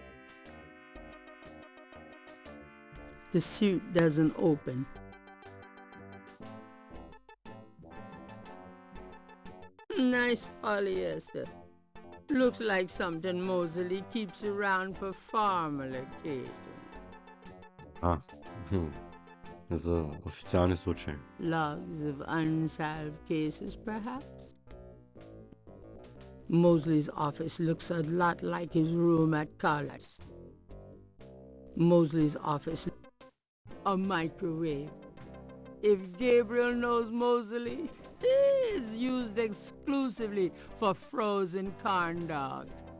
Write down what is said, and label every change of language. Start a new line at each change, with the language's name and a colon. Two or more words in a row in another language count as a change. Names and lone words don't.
English: The suit doesn't open. Nice polyester. Looks like something Mosley keeps around for formal occasions.
Bulgarian: За официални случаи.
English: Logs of unsolved cases, perhaps? Mosley's office looks a lot like his room at college. Mosley's office A microwave. If Gabriel knows Moseley, it's used exclusively for frozen corn dogs.